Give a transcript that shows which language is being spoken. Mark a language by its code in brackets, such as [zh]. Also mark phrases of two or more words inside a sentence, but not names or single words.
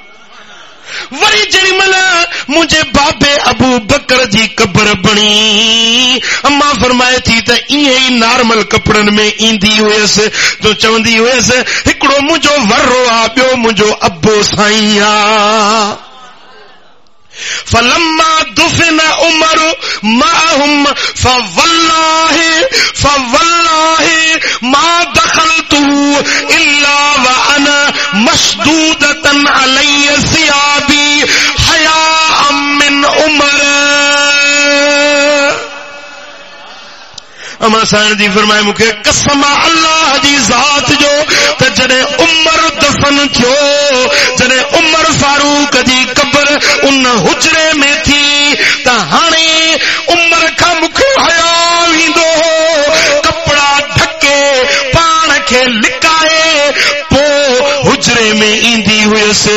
[sd] वरी जेॾी महिल मुंहिंजे बाबे अबू बकर जी क़बर बणी, अम्मा फरमाए थी त ईअं ई नॉर्मल कपिड़नि में ईंदी हुयसि, तो चवंदी हुयसि हिकिड़ो मुंहिंजो वर्रो आहे, ॿियो मुंहिंजो अबो साईं आहे। [ar] فلما دفن عمر معهم فوالله ما دخلت إلا و أنا مشدودة علي ثيابي حياء من عمر. [sd] अमा साईं जी फरमाए मूंखे कसम अल्लाह जी ज़ात जो त जॾहिं उमर दफन थियो, जॾहिं उमर फारूक जी क़बर उन हुजरे में थी, त हाणे उमर खां मूंखे हया वेंदो हो, कपड़ा ढके पाण खे लिकाए पोइ हुजरे में ईंदी हुयसि।